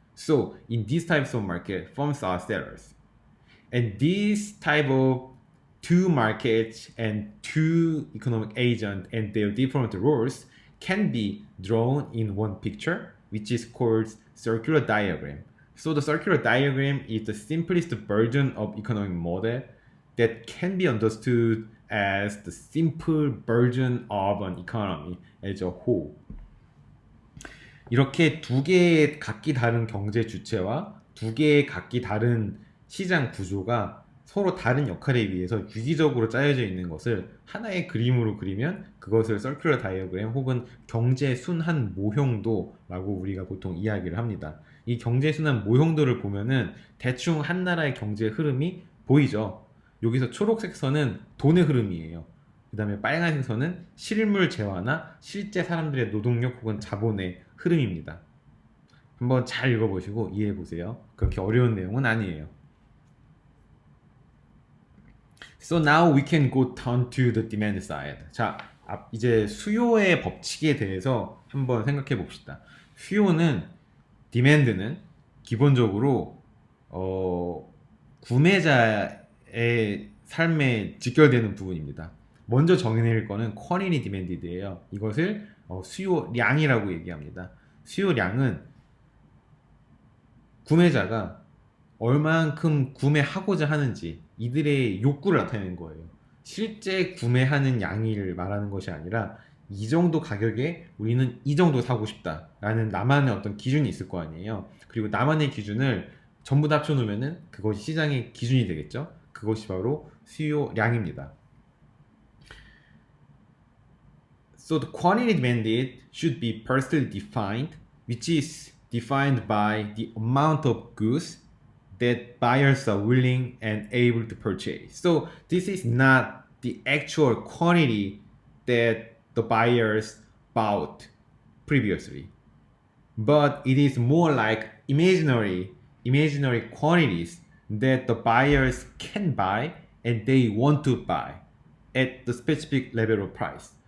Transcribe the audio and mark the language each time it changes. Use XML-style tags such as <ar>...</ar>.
<en>So in these types of market, firms are sellers. And this type of two markets and two economic agents and their different roles can be drawn in one picture, which is called circular diagram. So the circular diagram is the simplest version of economic model that can be understood as the simple version of an economy as a whole.</en> <ko>이렇게 두 개의 각기 다른 경제 주체와 두 개의 각기 다른 시장 구조가 서로 다른 역할에 의해서 유기적으로 짜여져 있는 것을 하나의 그림으로 그리면 그것을 서큘러 다이어그램 혹은 경제 순환 모형도라고 우리가 보통 이야기를 합니다. 이 경제 순환 모형도를 보면은 대충 한 나라의 경제 흐름이 보이죠. 여기서 초록색 선은 돈의 흐름이에요. 그 다음에 빨간색 선은 실물 재화나 실제 사람들의 노동력 혹은 자본의 흐름입니다. 한번 잘 읽어보시고 이해해보세요. 그렇게 어려운 내용은 아니에요.</ko> <en>So now we can go turn to the demand side.</en> <ko>자, 이제 수요의 법칙에 대해서 한번 생각해 봅시다. 수요는, demand는 기본적으로 구매자의 삶에 직결되는 부분입니다. 먼저 정의낼 거는 quantity demanded예요. 이것을 수요량이라고 얘기합니다. 수요량은 구매자가 얼만큼 구매하고자 하는지 이들의 욕구를 나타내는 거예요. 실제 구매하는 양을 말하는 것이 아니라 이 정도 가격에 우리는 이 정도 사고 싶다 라는 나만의 어떤 기준이 있을 거 아니에요. 그리고 나만의 기준을 전부 다 합쳐놓으면 그것이 시장의 기준이 되겠죠. 그것이 바로 수요량입니다.</ko> <en>So the quantity demanded should be personally defined, which is defined by the amount of goods that buyers are willing and able to purchase. So this is not the actual quantity that the buyers bought previously, but it is more like imaginary quantities that the buyers can buy and they want to buy at the specific level of price.</en>